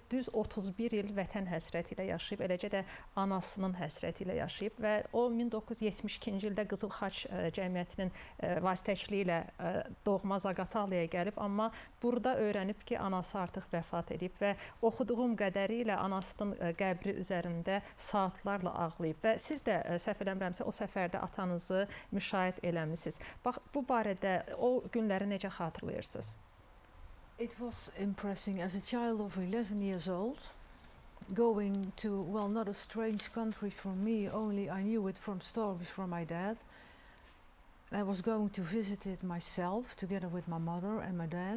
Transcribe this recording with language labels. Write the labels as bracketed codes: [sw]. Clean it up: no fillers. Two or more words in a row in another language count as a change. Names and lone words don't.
[az] Düz 31 il vətən həsrəti ilə yaşayıb, eləcə də anasının həsrəti ilə yaşayıb və o 1972-ci ildə Qızıl Xaç Cəmiyyətinin vasitəçiliyi ilə doğma Zaqatalaya gəlib, amma burada öyrənib ki, anası artıq vəfat edib və oxuduğum qədərilə anasının qəbri üzərində saatlarla ağlayıb və siz də səhv eləmirəmsə o səfərdə atanızı müşahidə eləmisiniz. Bax, bu barədə o günləri necə xatırlayırsınız? [en] It was impressive as a child of 11 years old, going to, well, not a strange country for me, only I knew it from stories from my dad. I was going to visit it myself, together with my mother and my dad.